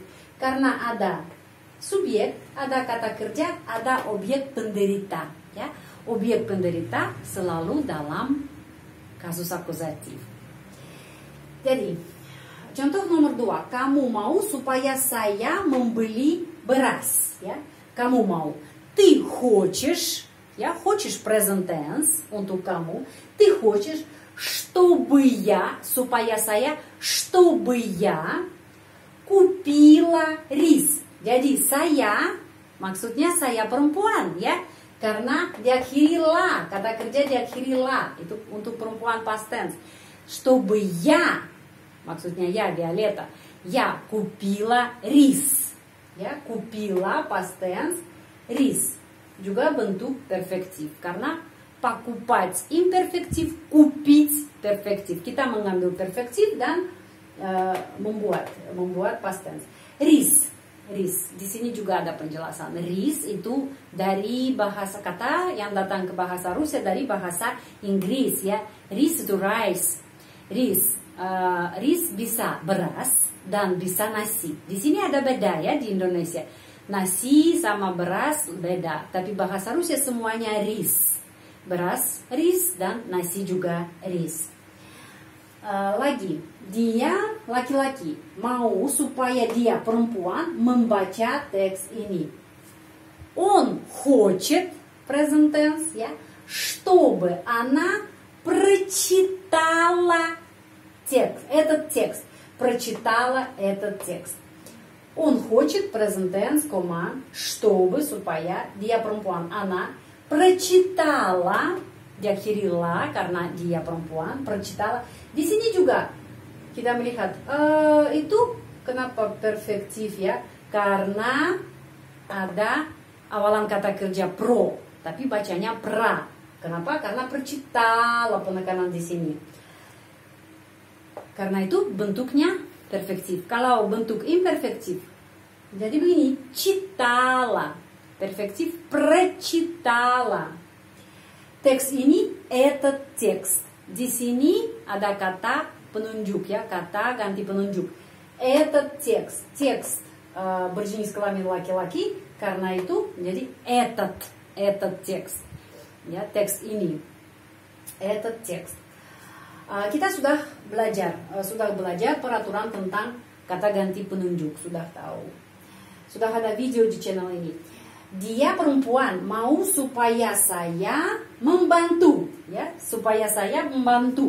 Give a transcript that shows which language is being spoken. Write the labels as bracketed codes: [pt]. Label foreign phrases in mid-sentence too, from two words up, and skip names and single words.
[id] Karena ada subjek, ada kata kerja, ada objek penderita, ya. Objek penderita selalu dalam kasus akuzatif. Jadi, contoh nomor 2, kamu mau supaya saya membeli beras, ya. Kamu mau. [ru] Ты хочешь, ya, хочешь [en] present tense [id] untuk kamu. [ru] Ты хочешь, чтобы я, [id] supaya saya, [ru] чтобы я купила рис. [id] Jadi saya, maksudnya saya perempuan, ya. Karena diakhiri la, kata kerja diakhiri la, itu untuk perempuan [en] past tense. [ru] Чтобы я, [id] maksudnya ya, Violeta, [ru] я купила рис. Ya, купила [en] past tense, [ru] рис. [id] Juga bentuk perfektif, karena покупать imperfektif, купить perfektif. Kita mengambil perfektif dan membuat [en] past tense. [ru] Рис. [id] Di sini juga ada penjelasan. Рис itu dari bahasa kata yang datang ke bahasa Rusia dari bahasa Inggris ya. Рис itu rice. Rice bisa beras dan bisa nasi. Di sini ada beda ya di Indonesia. Nasi sama beras beda, tapi bahasa Rusia semuanya rice. Beras, rice, dan nasi juga rice. Lagi, dia laki-laki mau supaya dia perempuan membaca teks ini. [ru] Он хочет, [en] present tense, [ru] ya, чтобы она прочитала этот текст. Прочитала этот текст. Он хочет, [en] present tense, [ru] чтобы, [id] supaya dia perempuan, [ru] она прочитала, [id] diakhiri la karena dia perempuan, прочитала. Di sini juga kita melihat itu kenapa perfektif ya? Karena ada awalan kata kerja pro, tapi bacanya pra. Kenapa? Karena прочитала penekanan di sini. Karena itu bentuknya perfektif. Kalau bentuk imperfektif, jadi begini, [ru] читала. [id] Perfektif, прочитала. Teks ini, [ru] этот текст. [id] Di sini ada kata penunjuk ya, kata ganti penunjuk. [ru] Этот текст. [id] Текст berjenis kelamin laki-laki, karena itu jadi [ru] этот текст. [id] Ya, teks ini. [ru] Этот текст. [id] Kita sudah belajar peraturan tentang kata ganti penunjuk, sudah tahu. Sudah ada video di channel ini. Dia perempuan mau supaya saya membantu, ya, supaya saya membantu.